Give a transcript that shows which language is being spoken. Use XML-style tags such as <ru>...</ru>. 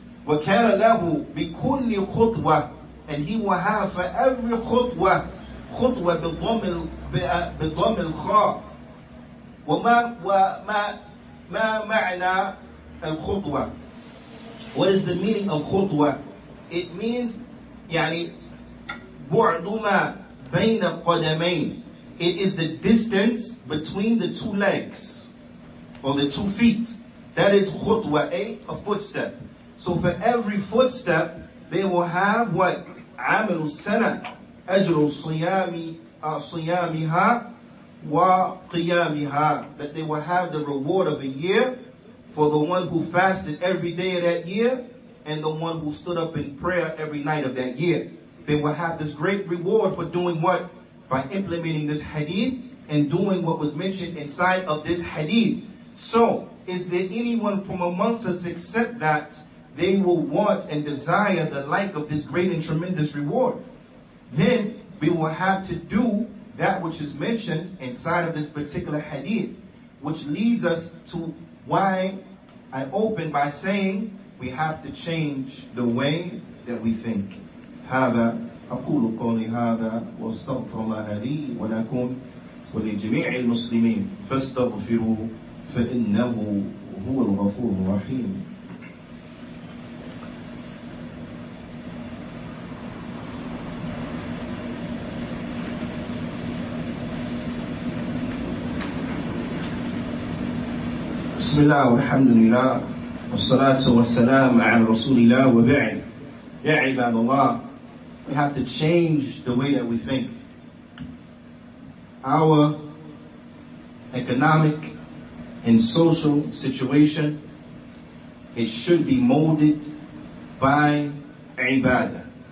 <ar>وكان له بكل خطوة,</ar> <en>and he will have for every khutbah,</en> <ar>خطوة بضم الخاء. ما معنى الخطوة?</ar> <en>What is the meaning of khutbah? It means</en> <ar>يعني بعد ما بين القدمين.</ar> <en>It is the distance between the two legs, or the 2 feet. That is khutbah, a footstep. So for every footstep, they will have what?</en> <ar>عامل السنة أجر صيامها وقيامها,</ar> <en>that they will have the reward of a year for the one who fasted every day of that year and the one who stood up in prayer every night of that year. They will have this great reward for doing what? By implementing this hadith and doing what was mentioned inside of this hadith. So, is there anyone from amongst us except that they will want and desire the like of this great and tremendous reward? Then we will have to do that which is mentioned inside of this particular hadith. which leads us to why I open by saying we have to change the way that we think.</en> <ar>هذا أقول قولي هذا وأستغفر الله لي ولكم ولجميع المسلمين فاستغفروه فإنه هو الغفور الرحيم. بسم الله والحمد لله والصلاة والسلام على رسول الله وبعد. يا عباد الله,</ar> <en>we have to change the way that we think. Our economic and social situation, it should be molded by ibadah.</en>